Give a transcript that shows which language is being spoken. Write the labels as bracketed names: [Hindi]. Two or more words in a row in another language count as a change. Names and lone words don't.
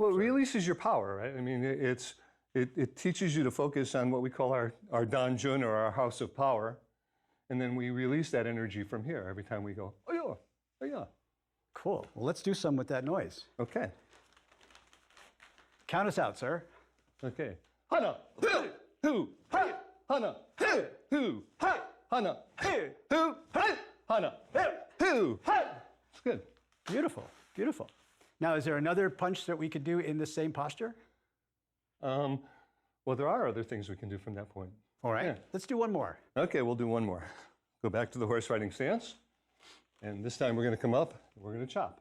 [English] Well, it releases your power, right? I mean, it teaches you to focus on what we call our [Korean] dan jun, [English] or our house of power, and then we release that energy from here every time we go, oh yeah, oh yeah. Cool. Well, let's do some with that noise. Okay. Count us out, sir. Okay. Hana, hu, ha, hana, hu, ha, hana, hu, ha, hana, hu, ha. It's good. Beautiful, beautiful. Now, is there another punch that we could do in the same posture? Well, there are other things we can do from that point. All right, let's do one more. Okay, we'll do one more. Go back to the horse riding stance. And this time we're going to come up, and we're going to chop.